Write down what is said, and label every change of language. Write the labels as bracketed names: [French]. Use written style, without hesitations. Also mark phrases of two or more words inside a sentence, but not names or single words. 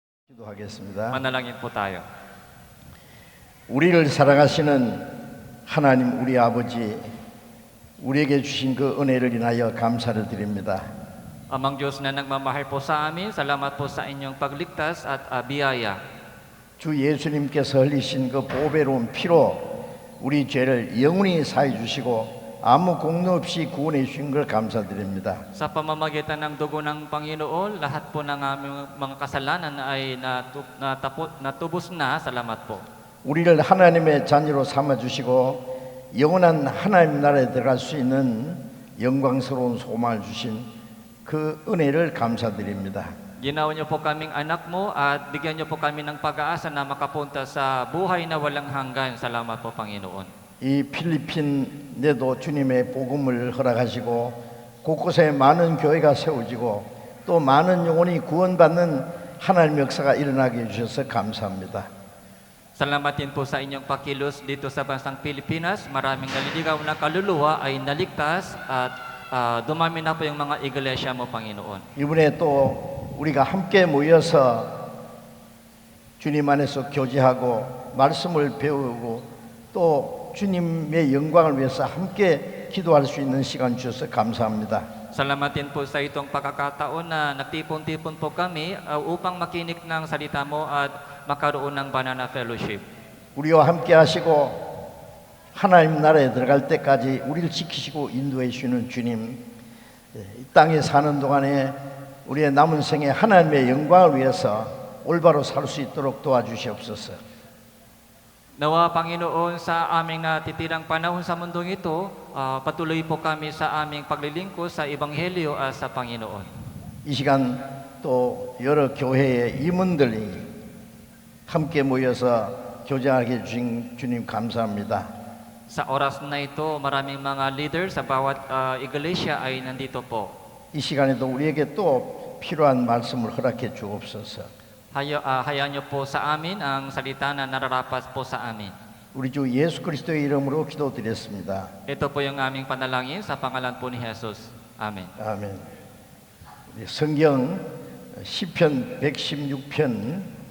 [Korean] 기도하겠습니다. [Filipino] Manalangin po tayo. [Korean] 우리를 사랑하시는 하나님 우리 아버지, 우리에게 주신 그 은혜를 인하여 감사를 드립니다. [Filipino] Amang Diyos na nagmamahal po sa amin, salamat po sa inyong pagligtas at biyaya. [Korean] 주 예수님께서 흘리신 그 보배로운 피로 우리 죄를 영원히 사해 주시고 아무 공로 없이 구원해 주신 걸 감사드립니다. [Filipino] Sa pamamagitan ng dugo ng Panginoon, lahat po ng aming mga kasalanan ay natubos na. Salamat po. [Korean] 우리를 하나님의 자녀로 삼아 주시고 영원한 하나님 나라에 들어갈 수 있는 영광스러운 소망을 주신 그 은혜를 감사드립니다. [Filipino] Ginawa niyo po kaming anak mo at bigyan niyo po kami ng pag-asa na makapunta sa buhay na walang hanggan. Salamat po, Panginoon. [Korean] 이 필리핀에도 주님의 복음을 허락하시고 곳곳에 많은 교회가 세워지고 또 많은 영혼이 구원받는 하나님의 역사가 일어나게 해주셔서 감사합니다. [Filipino] Salamat din po sa inyong pakilos dito sa bansang Pilipinas. Maraming naliligaw na kaluluwa ay naligtas at dumami na po yung mga iglesia mo, Panginoon. [Korean] 이번에 또 우리가 함께 모여서 주님 안에서 교제하고 말씀을 배우고 또 주님의 영광을 위해서 함께 기도할 수 있는 시간 주셔서 감사합니다. [Filipino] Salamat din po sa itong pagkakataon na nagtipon-tipon po kami upang makinig ng salita mo at makaroon ng [English] banana fellowship. [Korean] 우리와 함께 하시고 하나님 나라에 들어갈 때까지 우리를 지키시고 인도해 주시는 주님, 이 땅에 사는 동안에 우리의 남은 생에 하나님의 영광을 위해서 올바로 살 수 있도록 도와주시옵소서. [Filipino] Nawa, Panginoon, sa aming natitirang panahon sa mundong ito, patuloy po kami sa aming paglilingkod sa Ebanghelyo at sa Panginoon. [Korean] 이 시간 또 여러 교회의 임원들이 함께 모여서 교제하게 주신 주님 감사합니다. [Filipino] Sa oras na ito, maraming mga leaders sa bawat iglesia ay nandito po. [Korean] 이 시간에도 우리에게 또 필요한 말씀을 허락해 주옵소서. [Filipino] Hayaan niyo po sa amin ang salita na nararapat po sa amin. [Korean] 우리 주 예수 그리스도의 이름으로 기도드렸습니다. [Filipino] Ito po yung aming panalangin sa pangalan po ni Jesus. Amen. [Korean] 아멘. 우리 성경 시편 116편